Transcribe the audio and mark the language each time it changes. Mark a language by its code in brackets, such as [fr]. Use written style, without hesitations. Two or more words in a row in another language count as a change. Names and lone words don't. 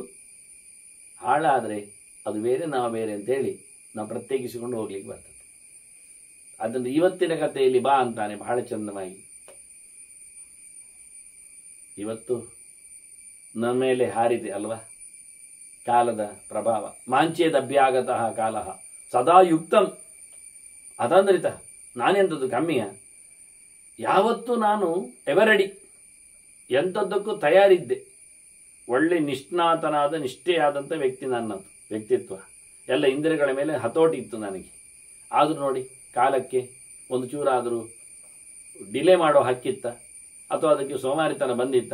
[kn] ಹಾಳಾದರೆ ಅದು ಬೇರೆ ನಾವು ಬೇರೆ ಅಂತೇಳಿ ನಾವು ಪ್ರತ್ಯೇಕಿಸಿಕೊಂಡು ಹೋಗ್ಲಿಕ್ಕೆ ಬರ್ತದೆ. ಅದನ್ನು ಇವತ್ತಿನ ಕಥೆಯಲ್ಲಿ ಬಾ ಅಂತಾನೆ ಬಹಳ ಚಂದವಾಗಿ. ಇವತ್ತು ನಮ್ಮ ಮೇಲೆ ಹಾರಿದೆ ಅಲ್ವಾ ಕಾಲದ ಪ್ರಭಾವ. [sa] ಮಾಂಚೇದಭ್ಯಾಗತಃ ಕಾಲಃ ಸದಾ ಯುಕ್ತಂ ಅತಂದ್ರಿತ. [kn] ನಾನೆಂಥದ್ದು ಕಮ್ಮಿಯ? ಯಾವತ್ತೂ ನಾನು ಎವರಡಿ, ಎಂಥದ್ದಕ್ಕೂ ತಯಾರಿದ್ದೆ. ಒಳ್ಳೆ ನಿಷ್ಣಾತನಾದ ನಿಷ್ಠೆಯಾದಂಥ ವ್ಯಕ್ತಿ ನನ್ನದು ವ್ಯಕ್ತಿತ್ವ. ಎಲ್ಲ ಇಂದ್ರಿಯಗಳ ಮೇಲೆ ಹತೋಟಿ ಇತ್ತು ನನಗೆ. ಆದರೂ ನೋಡಿ ಕಾಲಕ್ಕೆ ಒಂದು ಚೂರಾದರೂ ಡಿಲೇ ಮಾಡೋ ಹಕ್ಕಿತ್ತ ಅಥವಾ ಅದಕ್ಕೆ ಸೋಮಾರಿತನ ಬಂದಿತ್ತ?